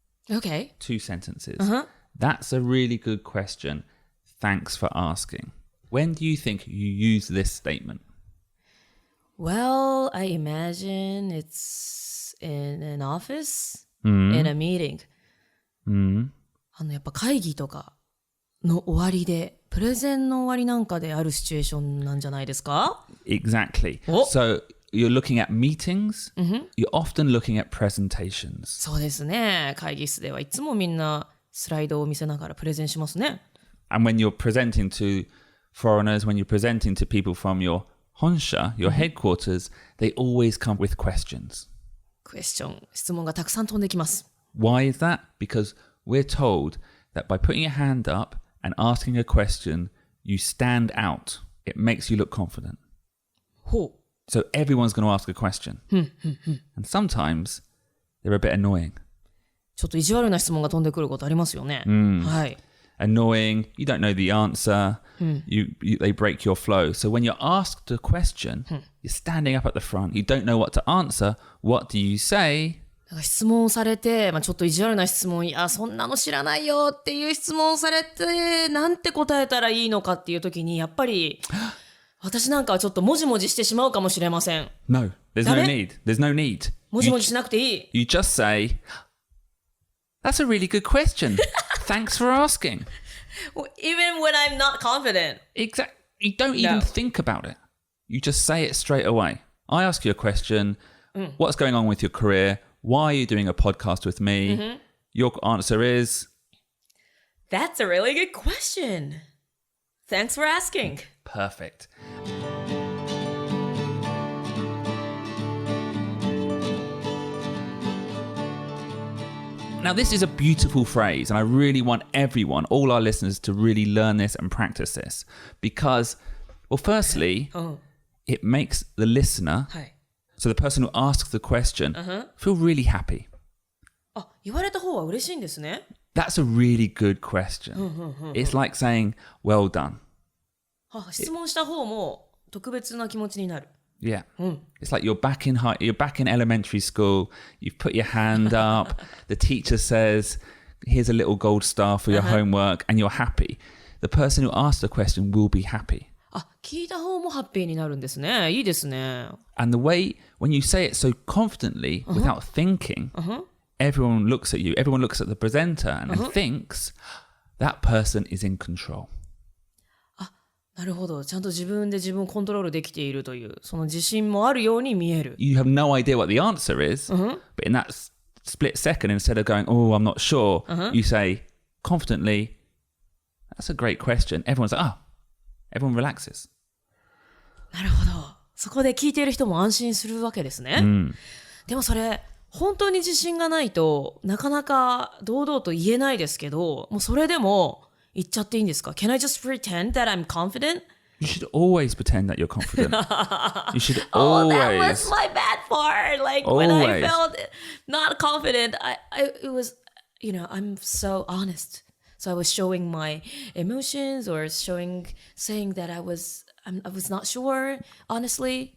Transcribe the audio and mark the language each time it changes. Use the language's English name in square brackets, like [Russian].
[English] Okay. 2 sentences. That's a really good question. Thanks for asking. When do you think you use this statement? Well, I imagine it's in an office, in a meeting. [Japanese] やっぱ会議とかの終わりで、プレゼンの終わりなんかであるシチュエーションなんじゃないですか？ [English] Exactly. So you're looking at meetings, you're often looking at presentations. [Japanese] そうですね。会議室ではいつもみんなスライドを見せながらプレゼンしますね。 [English] And when you're presenting to foreigners, when you're presenting to people from your honsha, your headquarters, they always come with questions. [Japanese] クエスチョン、質問がたくさん飛んできます。 [English] Why is that? Because we're told that by putting your hand up and asking a question, you stand out. It makes you look confident. [Japanese] ほう。 [English] So everyone's going to ask a question. And sometimes they're a bit annoying. [Japanese] ちょっと意地悪な質問が飛んでくることありますよね。はい。 [English] Annoying, you don't know the answer, they break your flow. So when you're asked a question, you're standing up at the front, you don't know what to answer, what do you say? [Japanese] だから質問されて、ちょっと意地悪な質問、いや、そんなの知らないよっていう質問されて、なんて答えたらいいのかっていう時に、やっぱり、私なんかはちょっともじもじしてしまうかもしれません。 [English] No, there's no need. There's no need. [Japanese] もじもじしなくていい。 [English] You just say, that's a really good question. Thanks for asking. Even when I'm not confident. Exactly. You don't even think about it. You just say it straight away. I ask you a question. What's going on with your career? Why are you doing a podcast with me? Your answer is... That's a really good question. Thanks for asking. Perfect. Now, this is a beautiful phrase, and I really want everyone, all our listeners, to really learn this and practice this. Because, well, firstly, it makes the listener, so the person who asks the question, feel really happy. [Japanese] あ、言われた方は嬉しいんですね。 [English] That's a really good question. It's like saying, well done. [Japanese] 質問した方も特別な気持ちになる。 [English] Yeah. It's like you're back in elementary school, you've put your hand up, the teacher says, here's a little gold star for your homework, and you're happy. The person who asked the question will be happy. [Japanese] あ、聞いた方もハッピーになるんですね。いいですね。 [English] And the way, when you say it so confidently, without thinking, everyone looks at you, everyone looks at the presenter and thinks that person is in control. [Japanese] なるほど。ちゃんと自分で自分をコントロールできているという、その自信もあるように見える。 [English] You have no idea what the answer is, but in that split second, instead of going, oh, I'm not sure, you say confidently, that's a great question. Everyone's like, oh, everyone relaxes. [Japanese] なるほど。そこで聞いている人も安心するわけですね。でもそれ、本当に自信がないとなかなか堂々と言えないですけど、もうそれでも言っちゃっていいんですか？ [English] Can I just pretend that I'm confident? You should always pretend that you're confident. You should Oh, always. that was my bad part. Like when I felt not confident, it was, I'm so honest. So I was showing my emotions or saying that I was not sure, honestly.